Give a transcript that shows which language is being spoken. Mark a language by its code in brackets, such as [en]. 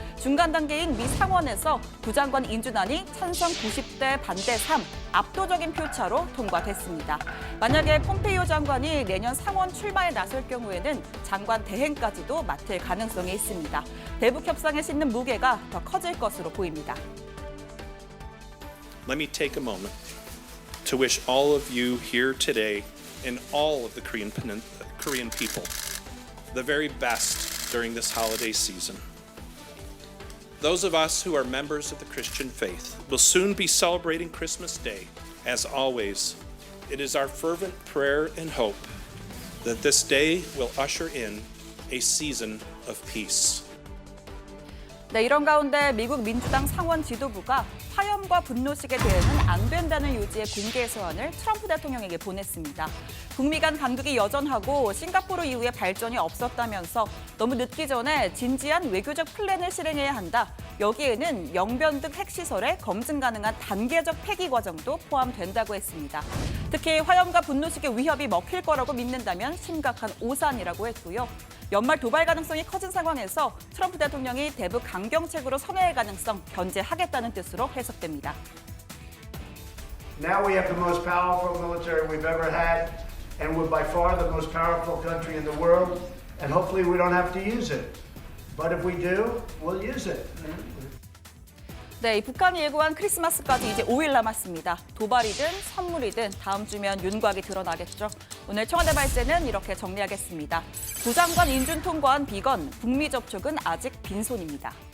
[ko] 중간 단계인 미 상원에서 부장관 인준안이 찬성 90대 반대 3, 압도적인 표차로 통과됐습니다. 만약에 폼페이오 장관이 내년 상원 출마에 나설 경우에는 장관 대행까지도 맡을 가능성이 있습니다. 대북 협상에 싣는 무게가 더 커질 것으로 보입니다. [en] Let me take a moment to wish all of you here today and all of the Korean people the very best during this holiday season. Those of us who are members of the Christian faith will soon be celebrating Christmas Day. As always, it is our fervent prayer and hope that this day will usher in a season of peace. [ko] 네, 이런 가운데 미국 민주당 상원 지도부가 화염과 분노식의 대응은 안 된다는 요지의 공개 서한을 트럼프 대통령에게 보냈습니다. 북미 간 간극이 여전하고 싱가포르 이후에 발전이 없었다면서 너무 늦기 전에 진지한 외교적 플랜을 실행해야 한다. 여기에는 영변 등 핵시설의 검증 가능한 단계적 폐기 과정도 포함된다고 했습니다. 특히 화염과 분노식의 위협이 먹힐 거라고 믿는다면 심각한 오산이라고 했고요. 연말 도발 가능성이 커진 상황에서 트럼프 대통령이 대북 강경책으로 선회할 가능성 견제하겠다는 뜻으로 해석됩니다. [en] Now we have the most powerful military we've ever had, and we're by far the most powerful country in the world, and hopefully we don't have to use it. But if we do, we'll use it. [ko] 네, 북한이 예고한 크리스마스까지 이제 5일 남았습니다. 도발이든 선물이든 다음 주면 윤곽이 드러나겠죠. 오늘 청와대 발제는 이렇게 정리하겠습니다. 부장관 인준 통과한 비건, 북미 접촉은 아직 빈손입니다.